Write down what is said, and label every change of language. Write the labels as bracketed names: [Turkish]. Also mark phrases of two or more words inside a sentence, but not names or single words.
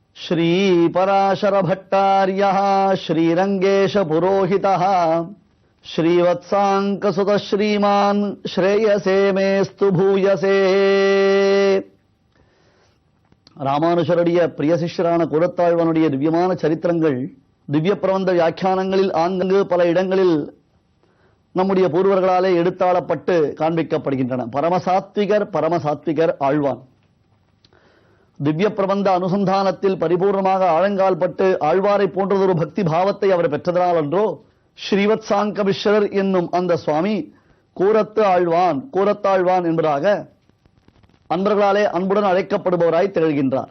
[Sanskrit] श्री पराशर भट्टार्यः श्रीरंगेश पुरोहितः श्रीवत्सांकसुत श्रीमान श्रेयसे मेस्तु भूयसे. [Tamil] ராமானுஷருடைய பிரிய சிஷ்யரான கூரத்தாழ்வானுடைய திவ்யமான சரித்திரங்கள் திவ்ய பிரபந்த வியாக்கியானங்களில் ஆங்கு பல இடங்களில் நம்முடைய பூர்வர்களாலே எடுத்தாளப்பட்டு காண்பிக்கப்படுகின்றன. பரமசாத்விகர் ஆழ்வான் திவ்ய பிரபந்த அனுசந்தானத்தில் பரிபூர்ணமாக ஆழங்கால் பட்டு ஆழ்வாரை போன்றதொரு பக்தி பாவத்தை அவர் பெற்றதனால் அன்றோ ஸ்ரீவத்சாங்க மிஸ்ரர் என்னும் அந்த சுவாமி கூரத்தாழ்வான் என்பதாக அன்பர்களாலே அன்புடன் அழைக்கப்படுபவராய் திகழ்கின்றார்.